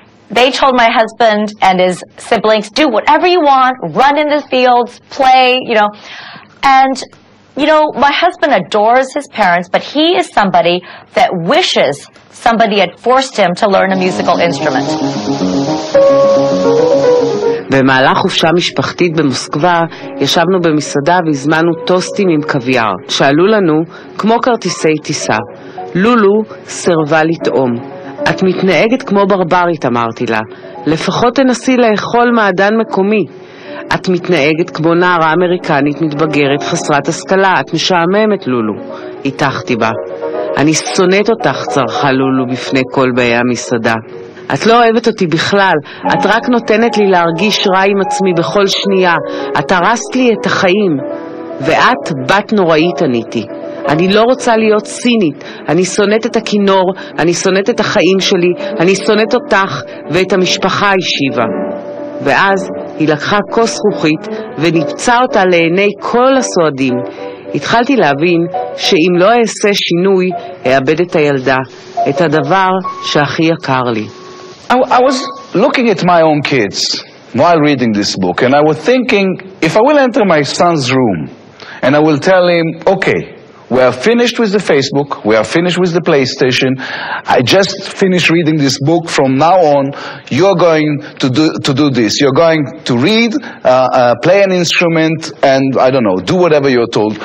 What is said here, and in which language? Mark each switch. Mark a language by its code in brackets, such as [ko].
[en] They told my husband and his siblings, do whatever you want, run in the fields, play, And, my husband adores his parents, but he is somebody that wishes somebody had forced him to learn a musical instrument. [he] במהלך חופשה משפחתית במוסקבה ישבנו במסעדה והזמנו טוסטים עם קוויאר. שאלו לנו, כמו כרטיסי טיסה. לולו סרבה לטעום. את מתנהגת כמו ברברית, אמרתי לה. לפחות תנסי לאכול מעדן מקומי. את מתנהגת כמו נערה אמריקנית מתבגרת חסרת השכלה. את משעממת, לולו. התחתי בה. אני שונאת אותך, צרחה לולו בפני כל באי המסעדה. את לא אוהבת אותי בכלל, את רק נותנת לי להרגיש רע עם עצמי בכל שנייה, את הרסת לי את החיים. ואת בת נוראית, עניתי. אני לא רוצה להיות סינית, אני שונאת את הכינור, אני שונאת את החיים שלי, אני שונאת אותך ואת המשפחה, השיבה. ואז היא לקחה כוס זכוכית ונפצה אותה לעיני כל הסועדים. התחלתי להבין שאם לא אעשה שינוי, אאבד את הילדה, את הדבר שהכי יקר לי. [en] I was looking at my own kids while reading this book, and I was thinking, if I will enter my son's room, and I will tell him, okay, we are finished with the Facebook, we are finished with the PlayStation, I just finished reading this book, from now on, you're going to do this, you're going to read, play an instrument, and I don't know, do whatever you're told.